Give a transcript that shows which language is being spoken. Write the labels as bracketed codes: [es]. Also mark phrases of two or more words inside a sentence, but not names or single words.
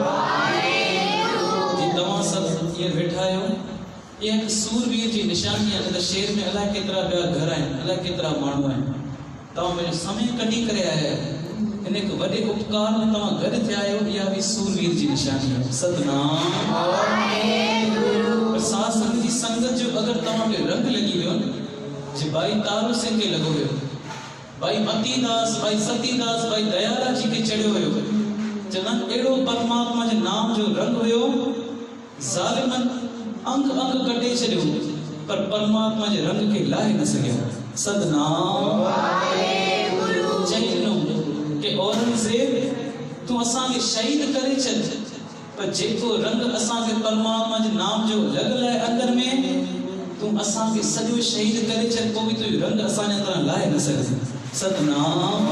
[sd] जी तव्हां सभु हींअर वेठा आहियो, इहा हिकु सूरवीर जी निशानी आहे। त शहर में अलाए केतिरा ॿिया घर आहिनि, अलाए केतिरा माण्हू आहिनि, तव्हां पंहिंजो समय कढी करे आया आहियो, इन हिकु वॾे उपकार में तव्हां गॾु थिया आहियो। इहा बि सूरवीर जी निशानी आहे सतनाम। साध संगत जी संगत जो अगरि तव्हांखे रंग लॻी वियो न, जे भाई तारू सिंह खे लॻो हुयो, भाई मतीदास, भाई सतीदास, भाई दयाला जी खे चढ़ियो हुयो, चवंदा अहिड़ो परमात्मा जे नाम जो रंग हुयो, ज़ालिमनि अंग अंग कटे छॾियो पर परमात्मा जे रंग खे लाहे न सघियो सतनाम। चई ॾिनो कि औरंगज़ेब तूं असांखे शहीद करे छॾ, पर जेको रंग असांखे परमात्मा जे नाम जो लॻल आहे अंदर में, तूं असांखे सॼो शहीद करे छॾ, पोइ बि तुंहिंजो रंग असांजे तरह लाहे न सघंदे सतनाम।